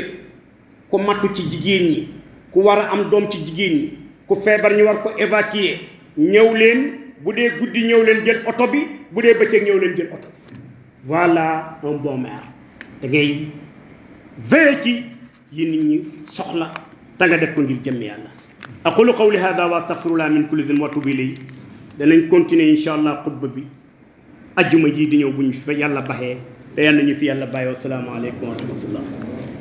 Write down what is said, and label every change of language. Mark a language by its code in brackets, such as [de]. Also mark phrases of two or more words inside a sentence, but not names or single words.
[wo] ku mattu ci jigéen ñi ku war a am doom ci jigéen ñi ku feebar ñu war ko évacuer ñëw leen bu dee guddi ñëw leen jël oto bi bu dee bëccëg ñëw leen jël oto bi [fr] voilà un bon maire [wo] da ngay veiller ci yi nit ñi soxla te nga def ko ngir jëmm yàlla [ar] أقول قولي هذا وأستغفر الله من كل ذنب وأتوب إليه [wo] danañ continuer [ar] إن شاء الله [wo] xutba bi ajjuma ji di ñëw bu ñu fi yàlla baxee te yal na ñu fi yàlla bàyyi [ar] والسلام عليكم ورحمة الله